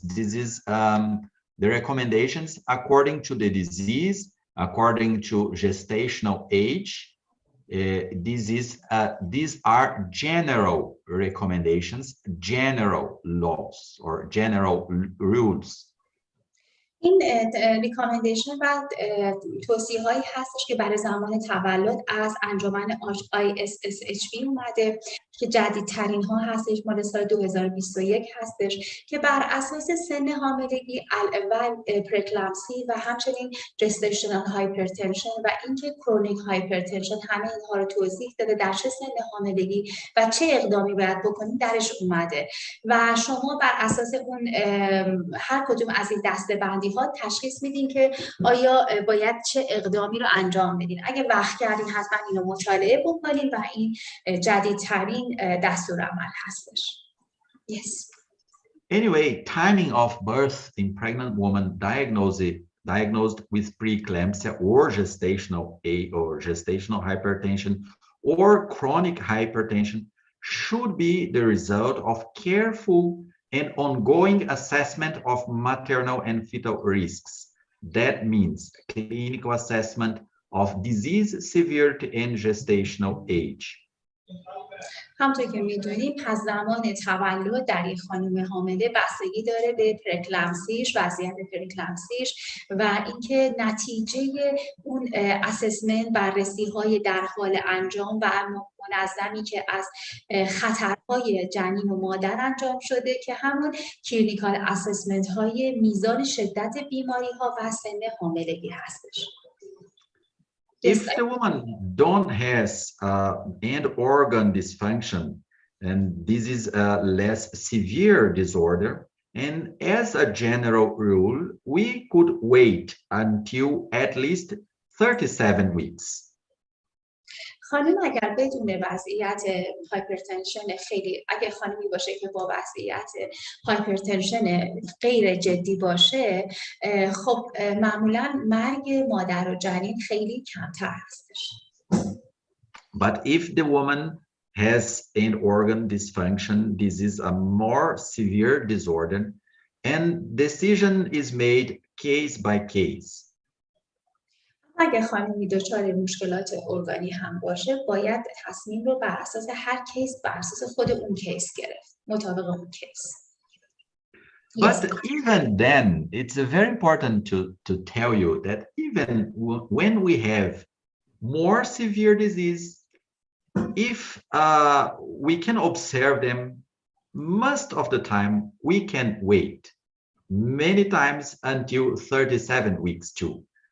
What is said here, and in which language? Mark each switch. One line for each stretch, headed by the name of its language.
English: This is the recommendations according to the disease, according to gestational age. These are general recommendations, general laws or general rules.
Persian: این ریکامندیشن و توصیه هایی هستش که برای زمان تولد از انجمن ISSHP اومده که جدیدترین ها هستش، مال سال 2021 هستش که بر اساس سن حاملگی و پرکلامسی و همچنین جستیشنال هایپرتنشن و اینکه کرونیک هایپرتنشن، همه اینها رو توضیح داده در چه سن حاملگی و چه اقدامی باید بکنید درش اومده و شما بر اساس اون هر کدوم از این دسته‌بندی ها تشخیص میدین که آیا باید چه اقدامی رو انجام بدین. اگه وقت کردین حتما اینو مطالعه بکنین و این جدیدترین دستورالعمل هستش.
English: Yes. Anyway, timing of birth in pregnant woman diagnosed with preeclampsia or gestational hypertension or chronic hypertension should be the result of careful and ongoing assessment of maternal and fetal risks. That means clinical assessment of disease severity and gestational age.
Persian: همونطور که میدونیم پس زمان تولد در یک خانم حامله بستگی داره به پرکلامسیش، وضعیت پرکلامسیش و اینکه نتیجه اون اسسمنت، بررسی های در حال انجام و منظمی که از خطرهای جنین و مادر انجام شده که همون کلینیکال اسسمنت های میزان شدت بیماری ها و سن حاملگی هستش.
English: If the woman don't has end organ dysfunction, and this is a less severe disorder, and as a general rule, we could wait until at least 37 weeks.
Persian: خانم اگر بدون وضعیت هایپرتنشن خیلی، اگر خانمی باشه که با وضعیت هایپرتنشن غیر جدی باشه، خب معمولا مرگ مادر و جنین خیلی کمتر هستش.
English: But if the woman has end organ dysfunction, this is a more severe disorder, and decision is made case by case.
Persian: اگه خانمی دچار مشکلات ارگانی هم باشه باید تصمیم رو بر اساس هر کیس، بر اساس خود اون کیس گرفت، مطابق اون کیس.
English: But even then, it's very important to tell you that even when we have more severe disease, if we can observe them, most of the time we can wait, many times until 37 weeks too.